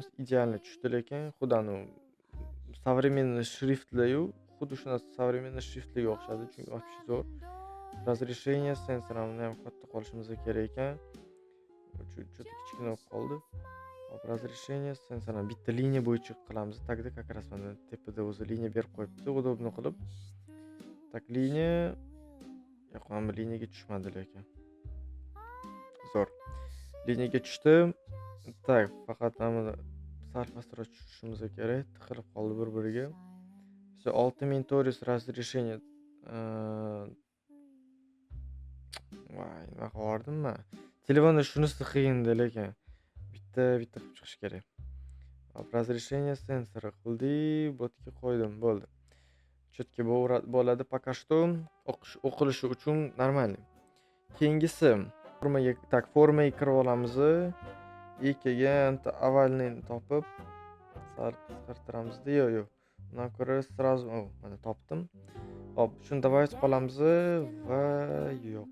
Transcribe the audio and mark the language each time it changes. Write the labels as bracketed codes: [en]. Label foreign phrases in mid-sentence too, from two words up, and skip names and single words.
[uz] Idealni tushdi, lekin xudani современный shriftlar-yu, xuddi shuna современный shriftlarga o'xshadi, chunki вообще zo'r. [ru] Разрешение сенсора [uz] ham katta qolishimiz kerak ekan. Juda kichkina bo'lib qoldi. Hop, [ru] разрешение сенсора [uz] bitta liniya bo'yicha qilamiz. Tagda [ru] как раз [uz] mana tepada o'zi liniya berib qo'yibdi, udobni qilib. Tak, liniya yo'qmi, liniyaga tushmadi lekin. Zo'r. Liniyaga tushdi. Tak, faqat mana sal pastroq tushishimiz kerak. Tiqilib qoldi bir-biriga. 6000 torius разрешение. Voy, nima qildim-mi? Telefonda shunisi qiyindi, lekin bitta qilib chiqish kerak. Разрешение sensori qildik, botga qo'ydim, bo'ldi. Chetga bo'ladi, [ru] пока что [uz] o'qilishi uchun нормальный. Keyingisi formaga kirib olamiz. Keyin avalni topib sal qisqartiramiz-da, yo'q. Undan ko'ra сразу mana topdim. Hop, shuni давай qolamiz va yo'q.